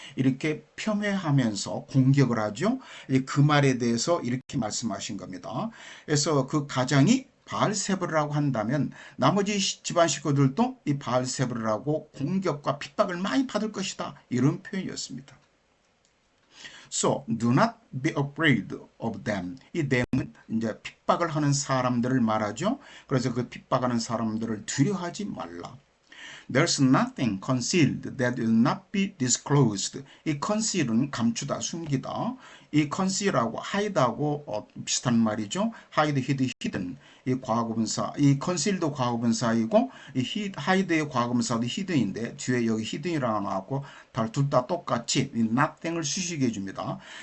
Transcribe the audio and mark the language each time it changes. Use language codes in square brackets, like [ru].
[ko] 이렇게 폄훼하면서 공격을 하죠. 그 말에 대해서 이렇게 말씀하신 겁니다. 그래서 그 가장이 바알세불이라고 한다면 나머지 집안 식구들도 이 바알세불이라고 공격과 핍박을 많이 받을 것이다. 이런 표현이었습니다. [en] So do not be afraid of them. [ko] 이 them은 이제 핍박을 하는 사람들을 말하죠. 그래서 그 핍박하는 사람들을 두려워하지 말라. [en] There's nothing concealed that will not be disclosed. [ko] 이 conceal은 감추다, 숨기다. 이 conceal하고 hide하고 비슷한 말이죠. [en] hide, hid, hidden. [ko] 이 과거분사, 이 conceal도 과거분사이고 이 hide의 과거분사도 hidden인데 뒤에 여기 hidden이라고 나왔고 둘 다 똑같이 이 nothing을 수식해 줍니다.